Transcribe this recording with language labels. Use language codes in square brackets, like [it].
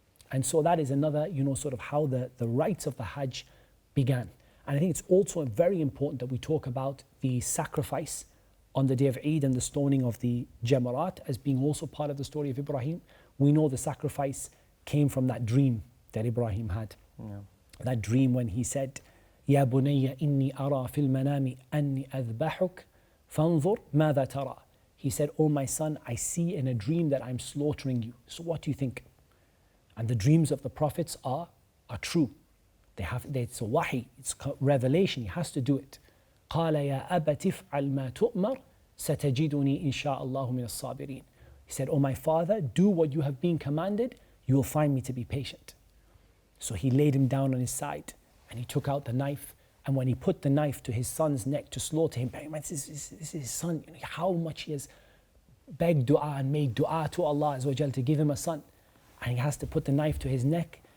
[en] And so that is another, sort of how the rites of the Hajj began. And I think it's also very important that we talk about the sacrifice on the day of Eid and the stoning of the Jamarat as being also part of the story of Ibrahim. We know the sacrifice came from that dream that Ibrahim had. Yeah. That dream when he said, [ar] يا بني إني أرى في المنام أني أذبحك فانظر ماذا ترى. [en] He said, oh my son, I see in a dream that I'm slaughtering you. So what do you think? And the dreams of the prophets are true. It's a wahi, it's revelation, he has to do it. [ar] قال يا أبت افعل ما تؤمر ستجدني إن شاء الله من الصابرين. [en] He said, oh my father, do what you have been commanded, you will find me to be patient. So he laid him down on his side and he took out the knife, and when he put the knife to his son's neck to slaughter him, this is his son, how much he has begged dua and made dua to Allah Azza wa Jal to give him a son, and he has to put the knife to his neck.